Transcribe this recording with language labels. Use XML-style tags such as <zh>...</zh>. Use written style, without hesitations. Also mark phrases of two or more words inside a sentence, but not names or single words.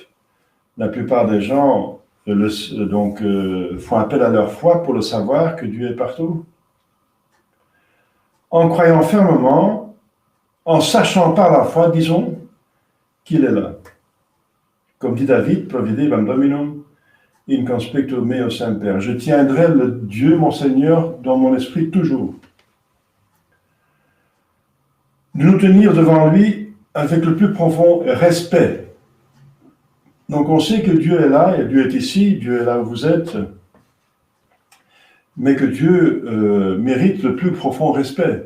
<fr>La plupart des gens font appel à leur foi pour le savoir que Dieu est partout. En croyant fermement, en sachant par la foi, disons, qu'il est là. Comme dit David,</fr> <la>providebam Dominum, in conspecto meo semper.</la> <fr>Je tiendrai le Dieu, mon Seigneur, dans mon esprit toujours. De nous tenir devant lui avec le plus profond respect. Donc on sait que Dieu est là, et Dieu est ici, Dieu est là où vous êtes, mais que Dieu mérite le plus profond respect.</fr>